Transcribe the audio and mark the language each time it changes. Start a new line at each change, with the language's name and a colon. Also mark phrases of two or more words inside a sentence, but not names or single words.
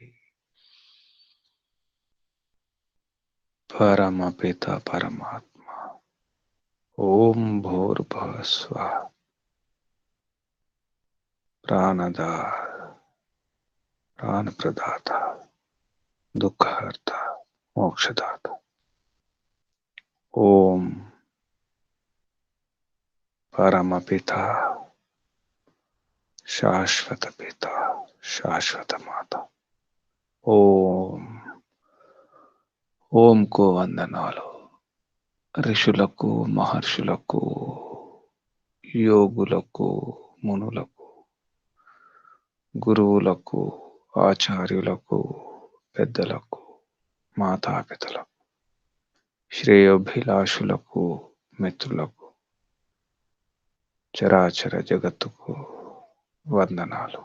Sanskrit: परमपिता परमात्मा ओम भूर्भुवः स्वः प्राणदाता प्राण प्रदाता दुःखहर्ता मोक्षदाता ओम परमपिता शाश्वत पिता शाश्वत माता ఓం
Telugu: ఓంకు వందనాలు ఋషులకు మహర్షులకు యోగులకు మునులకు గురువులకు ఆచార్యులకు పెద్దలకు మాతాపితలకు శ్రేయోభిలాషులకు మిత్రులకు చరాచర జగత్తుకు వందనాలు.